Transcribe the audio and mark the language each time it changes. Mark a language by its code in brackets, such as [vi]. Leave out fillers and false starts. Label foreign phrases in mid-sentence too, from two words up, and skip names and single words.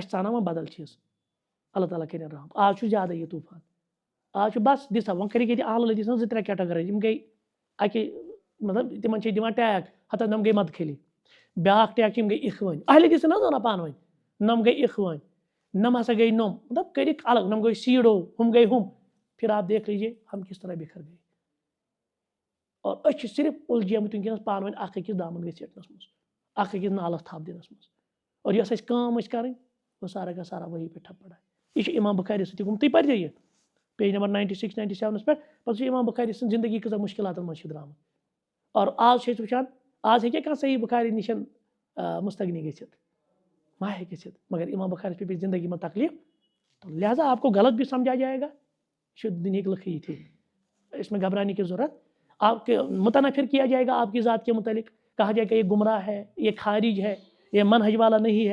[ks] چھِ ژانان وۄنۍ بدل چیٖز اللہ تعالیٰ کٔرِنۍ رحم آز چھُ زیادٕ یہِ طوٗفان آز چھُ بس دِسا وۄنۍ کٔرِکھ ییٚتہِ اہل الحدیث ہٕنٛز 2-3 کیٹگریٖز یِم گٔے اکہِ مطلب تِمن چھِ دِوان ٹیگ ہتا نۄم گٔے مدخلی بیاکھ ٹیگ چھِ یِم گٔے اخوٲنۍ اہل حدیث چھِنہٕ حظ وَنان پانہٕ ؤنۍ نۄم گٔے اخوٲنۍ نۄم ہسا گٔے نۄم مطلب کٔرِکھ الگ نۄم گٔے سیٖڈو ہُم گٔے ہُم [ur] پھر آپ دیکھ لیجیے ہم کس طرح بکھر گئے [ks] اور أسۍ چھِ صرف اُلجھیمٕتۍ وٕنکیٚنس پانہٕ ؤنۍ اکھ أکِس دامن گژھِٹھنس منٛز اکھ أکِس نالس تھپھ دِنس منٛز اور یۄس اَسہِ کٲم ٲس کَرٕنۍ [ur] وہ سارا کا سارا وہی پہ ٹھپ پڑا ہے. [ks] یہ چھُ اِمام بخاری سۭتی گوٚمُت. تُہۍ پٔرۍزیو یہِ پیج نمبر 96 97 پٮ۪ٹھ. پَتہٕ چھُ اِمام بخاری سٕنٛز زندگی کۭژاہ مُشکلاتَن منٛز چھِ درٛامٕژ. اور آز چھِ أسۍ وٕچھان آز ہیٚکیٛاہ کانٛہہ صحیح بخاری نِش مستغنی گٔژھِتھ؟ ما ہیٚکہِ گٔژھِتھ. مگر اِمام بخاری پہ پیٚیہِ زندگی منٛز تکلیٖف [ur] تو لہٰذا آپ کو غلط بھی سمجھا جائے گا. [ks] یہ چھُ دُنہِکۍ لُکھ یِتھی. [ur] اس میں گھبرانے کی ضرورت. آپ کے متنفر کیا جائے گا آپ کی ذات کے متعلق. کہا جائے کہ یہ گمراہ ہے, یہ خارج ہے, یہ منہج والا نہیں ہے.